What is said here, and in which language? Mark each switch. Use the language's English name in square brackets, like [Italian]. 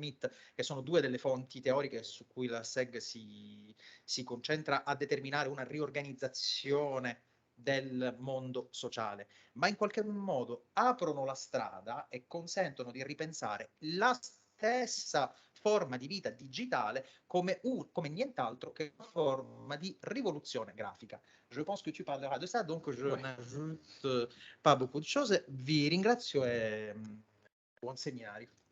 [Italian] Schmidt, che sono due delle fonti teoriche su cui la SEG si concentra, a determinare una riorganizzazione del mondo sociale, ma in qualche modo aprono la strada e consentono di ripensare la stessa forma di vita digitale come nient'altro che una forma di rivoluzione grafica. [French] Je pense que tu parleras de ça, donc je n'ajoute pas beaucoup de choses. [Italian] Vi ringrazio e buon seminario.